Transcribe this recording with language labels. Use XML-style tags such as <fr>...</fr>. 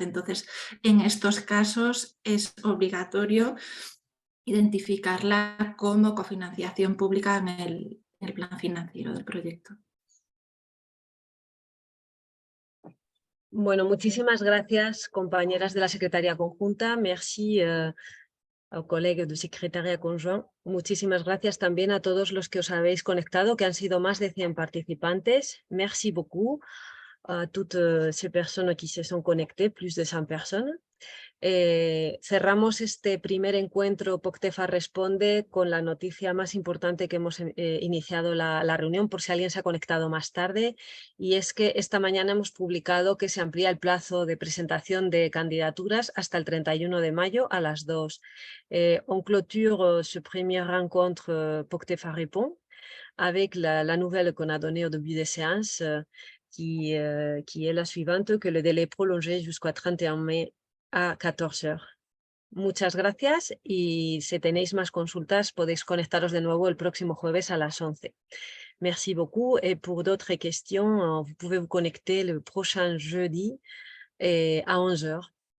<es>Entonces, en estos casos es obligatorio identificarla como cofinanciación pública en el plan financiero del proyecto. Bueno, muchísimas gracias, compañeras de la Secretaría Conjunta.</es> <fr>Merci aux collègues du Secrétariat Conjoint.</fr> <es>Muchísimas gracias también a todos los que os habéis conectado, que han sido más de 100 participantes.</es> <fr>Merci beaucoup a toutes ces personnes qui se sont connectées, plus de 100 personnes.</fr> <es>Cerramos este primer encuentro POCTEFA Responde con la noticia más importante que hemos iniciado la reunión, por si alguien se ha conectado más tarde, y es que esta mañana hemos publicado que se amplía el plazo de presentación de candidaturas hasta el 31 de mayo a las 2.</es> <fr>On clôture ce premier rencontre POCTEFA Répond avec la nouvelle qu'on a donnée au début de séance qui est la suivante, que le délai est prolongé jusqu'au 31 mai a 14 heures.</fr> <es>Muchas gracias, y si tenéis más consultas podéis conectaros de nuevo el próximo jueves a las 11.</es> <fr>Merci beaucoup, et pour d'autres questions, vous pouvez vous connecter le prochain jeudi à 11 heures.</fr>